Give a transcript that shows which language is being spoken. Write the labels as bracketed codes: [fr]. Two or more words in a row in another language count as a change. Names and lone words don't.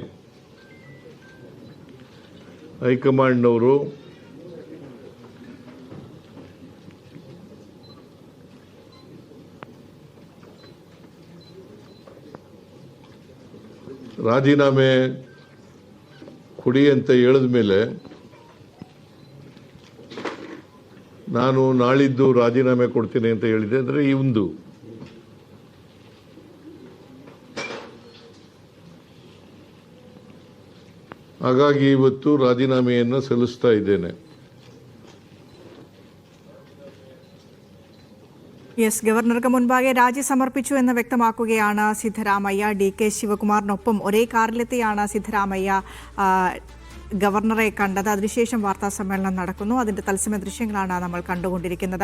[kn] ಹೈಕಮಾಂಡ್ನವರು ರಾಜೀನಾಮೆ ಕೊಡಿ ಅಂತ ಹೇಳಿದ ಮೇಲೆ ನಾನು ನಾಳಿದ್ದು ರಾಜೀನಾಮೆ ಕೊಡ್ತೀನಿ ಅಂತ ಹೇಳಿದೆ. ಅಂದರೆ ಇಂದು ಹಾಗಾಗಿ ಇವತ್ತು ರಾಜೀನಾಮೆಯನ್ನು ಸಲ್ಲಿಸ್ತಾ ಇದ್ದೇನೆ. [ml] ഗവർണർക്ക് മുൻപാകെ രാജി സമർപ്പിച്ചു എന്ന് വ്യക്തമാക്കുകയാണ് സിദ്ധരാമയ്യ. DK ശിവകുമാറിനൊപ്പം ഒരേ കാറിലെത്തിയാണ് സിദ്ധരാമയ്യ ഗവർണറെ കണ്ടത്. അതിനുശേഷം വാർത്താ സമ്മേളനം നടക്കുന്നു. അതിന്റെ തത്സമയ ദൃശ്യങ്ങളാണ് നമ്മൾ കണ്ടുകൊണ്ടിരിക്കുന്നത്.